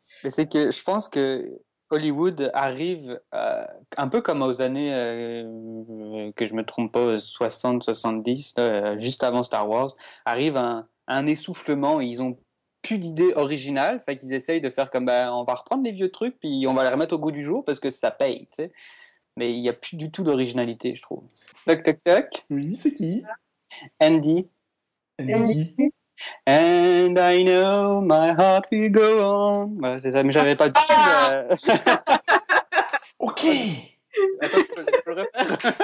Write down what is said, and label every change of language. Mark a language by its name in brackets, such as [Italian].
[French] Mais c'est que je pense que Hollywood arrive un peu comme aux années, que je me trompe pas, 60-70, juste avant Star Wars, arrive un essoufflement et ils ont plus d'idées originales, fait qu'ils essayent de faire comme on va reprendre les vieux trucs puis on va les remettre au goût du jour parce que ça paye, tu sais. Mais il n'y a plus du tout d'originalité, je trouve. Toc, toc, toc. Oui, c'est qui? Andy. Andy. [English] And I know my heart will go on. [French] Voilà, c'est ça, mais j'avais pas dit. Ok. Attends, je peux le refaire.